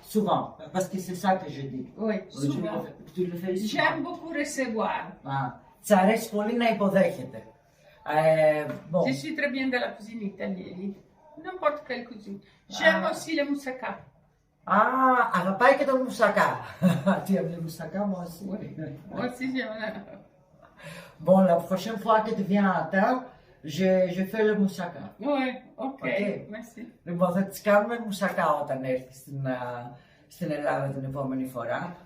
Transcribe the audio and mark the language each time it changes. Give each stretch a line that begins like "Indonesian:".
French: Souvent, parce que c'est ça que je dis. Oui, souvent. Tu le fais souvent. J'aime beaucoup recevoir.
Greek: Της αρέσει πολύ να υποδέχεται.
French: Bon. Je suis très bien dans la cuisine italienne. N'importe quelle cuisine. J'aime aussi le moussaka.
Greek: Αγαπάει και το μουσακά.
French: Tu aimes le moussaka, moi aussi. Oui, moi aussi j'aime. Bon, la prochaine fois que tu viens à Athènes, je fais le moussaka. Oui, ok, Okay. merci.
Greek: Λοιπόν, θα τις κάνουμε μουσακά όταν έρθει στην Ελλάδα την επόμενη φορά.